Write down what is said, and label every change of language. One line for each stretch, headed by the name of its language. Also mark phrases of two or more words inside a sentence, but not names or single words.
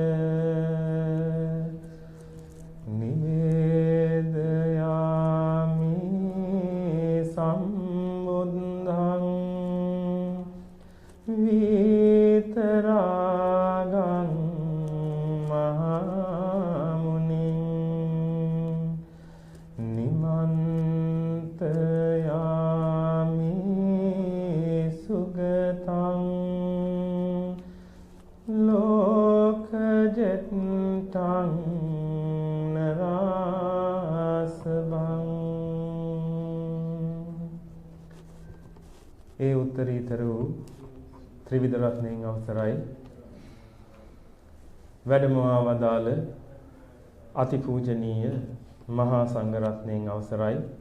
Pali: නිවේදයාමි සම්බුද්ධං විතරාගං මහමුනිං නිමන්තයාමි සුගතං ලෝකජෙත්තං නරාසබං.
Sinhala: ඒ උත්තරීතර වූ ත්‍රිවිධ රත්නයෙන් අවසරයි. වැඩමවා වදාළ අතිපූජනීය මහා සංඝරත්නයන් අවසරයි.